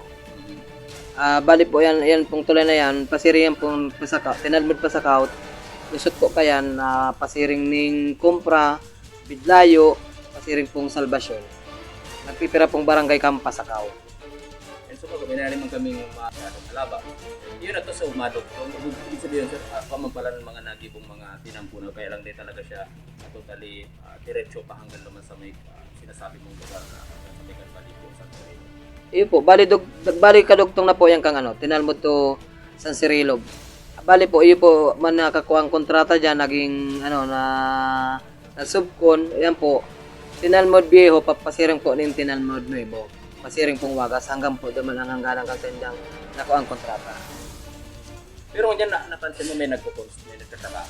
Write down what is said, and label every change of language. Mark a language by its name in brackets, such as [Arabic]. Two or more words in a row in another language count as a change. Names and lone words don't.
[Filipino] Bali po yan pong tulay na yan. [Bikol] Pasiring yan pong Pasakaw. Tinalmud Pasakaw. Lusot po kayan pasiring ning Kumpra, Bidlayo, pasiring pong Salvasyon. Nagpipira pong barangay kang Pasakaw. So pag minalim man kaming malaba, yun na to sa umadog. [Filipino] So, ibig sabihin, sir, pamampalan ng mga nagibong mga tinampunaw, kaya lang din talaga siya totally diretso pa hanggang naman sa may sinasabi mong lugar na sa may Galbalipo, San Cirilo. [Bikol] Iyo po, bali kadugtong na po yan kang Tinalmud to San Cirilo. Bali po, iyo po man nakakuha ang kontrata dyan, naging na subcon, yan po, Tinalmud Viejo, papasiring po ng Tinalmud Nuevo. Pasiring pong wagas hanggang po duman ang hangganang kalsendang nakuha ang kontrata. [Filipino] Pero ngayon napansin mo may nagtatrabaho.